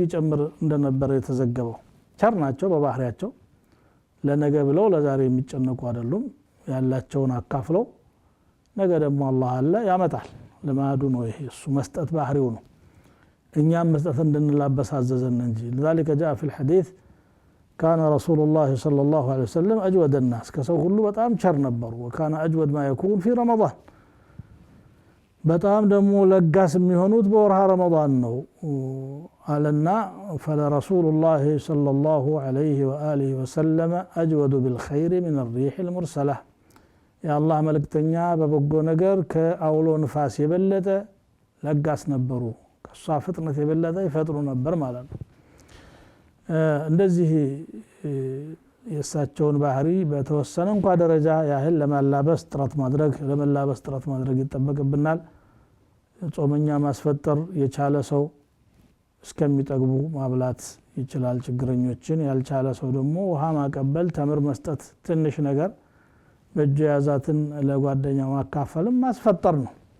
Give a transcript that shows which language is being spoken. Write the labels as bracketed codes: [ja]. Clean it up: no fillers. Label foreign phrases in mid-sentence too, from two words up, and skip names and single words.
[am] ይጨምር እንደነበር የተዘገበው ቸር ናቸው በባህሪያቸው ለነገ ብለው ለዛሬ የሚጨነቁ አይደሉም ያላቸውን አካፍለው ነገ ደግሞ አላህ አለ ያመጣል ለማዱ ነው ይሄ እሱ መስጠት ባህሪው ነው እኛም መስጠት እንድንላበስ አዘዘን እንጂ [ar] لذلك جاء في الحديث كان رسول الله صلى الله عليه وسلم اجود الناس [am] ከሰው ሁሉ በጣም ቸር ነበሩ [ar] وكان اجود ما يكون في رمضان [am] በጣም ደግሞ ለጋስ የሚሆኑት በወርሃ ረመዳን ነው አለና [ar] فلرسول الله صلى الله عليه واله وسلم اجود بالخير من الريح المرسله يا الله [am] መልእክተኛ በበጎ ነገር ከአውሎ ንፋስ የበለጠ ለጋስ ነበሩ ከሷ ፍጥነት የበለጠ ይፈጥሩ ነበር ማለት ነው እንደዚህ የሳቸውን ባህሪ በተወሰነ እንኳን ደረጃ ያህል ለማላበስ ጥረት ማድረግ ይጠበቅብናል ጾመኛ ማስፈጠር የቻለ ሰው እስከሚጠግቡ ማብላት ይችላል ችግረኞችን ያልቻለ ሰው ደግሞ ውሃ ማቀበል ተምር መስጠት ትንሽ ነገር በእጁ ያዛትን ለጓደኛው ማካፈልም ማስፈጠር ነው